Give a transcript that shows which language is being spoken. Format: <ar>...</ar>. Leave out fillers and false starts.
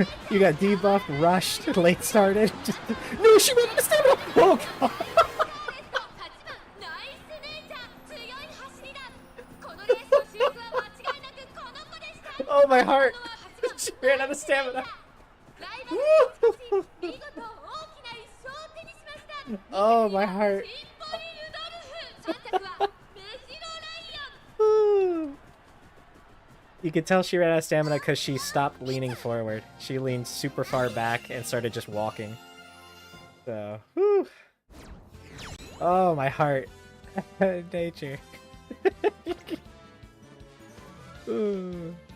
<en>You got debuffed, rushed, late started. Just, no, she went to stamina! Oh god!</en> <ja>8番ナイスネイチャー強い走りだこのレースの主役は間違いなくこの子でした</ja> <en>Oh, my heart! She ran out of stamina.</en> <ja>ライバルに打ち勝ち見事大きな一勝を手にしました</ja> <en>Oh, my heart.</en> <ja>シンボリルドルフ3着はメジロライオン</ja> <en>You could tell she ran out of stamina because she stopped leaning forward. She leaned super far back and started just walking. So, whew. Oh, my heart. Nature. Ooh.</en>